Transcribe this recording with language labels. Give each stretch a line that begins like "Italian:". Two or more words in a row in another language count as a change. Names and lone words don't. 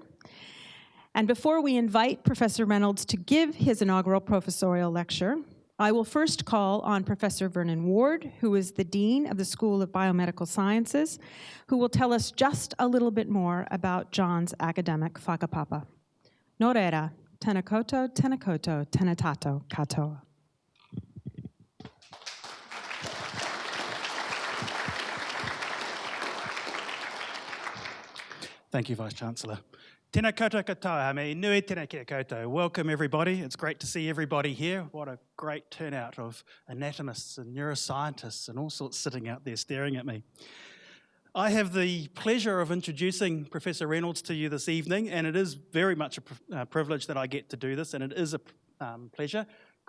English: And before we invite Professor Reynolds to give his inaugural professorial lecture, I will first call on Professor Vernon Ward, who is the Dean of the School of Biomedical Sciences, who will tell us just a little bit more about John's academic whakapapa.
Māori: Nō reira, tēnā koutou, tenatato katoa.
English: Thank you, Vice-Chancellor.
Māori: Tēnā koutou katoa, me nui tēnā kia koutou.
English: Welcome, everybody. It's great to see everybody here. What a great turnout of anatomists and neuroscientists and all sorts sitting out there staring at me. I have the pleasure of introducing Professor Reynolds to you this evening, and it is very much a privilege that I get to do this, and it is a pleasure.